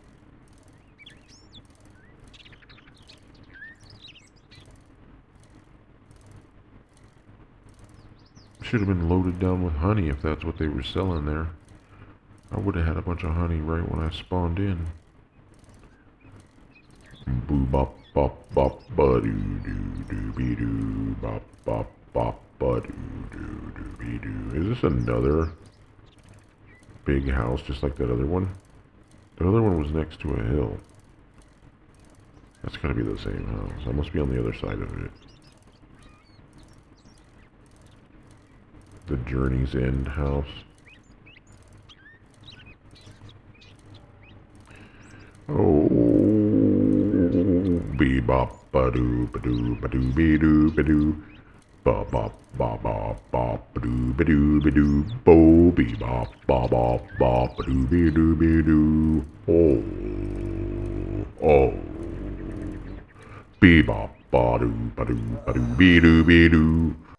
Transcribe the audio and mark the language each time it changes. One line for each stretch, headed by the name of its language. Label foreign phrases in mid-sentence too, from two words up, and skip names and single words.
English: Should have been loaded down with honey if that's what they were selling there. I would have had a bunch of honey right when I spawned in. Boo bop bop bop ba doo doo doo be doo bop bop bop ba doo doo doo be doo. Is this another big house just like that other one? The other one was next to a hill. That's gotta be the same house. I must be on the other side of it. The Journey's End house. Oh, be bop ba doo ba doo ba doo be doo ba doo ba bop ba bop bop ba doo ba doo ba doo bo be bop ba bop bop ba doo be doo be doo. Oh, be bop ba doo ba doo ba doo be doo be doo.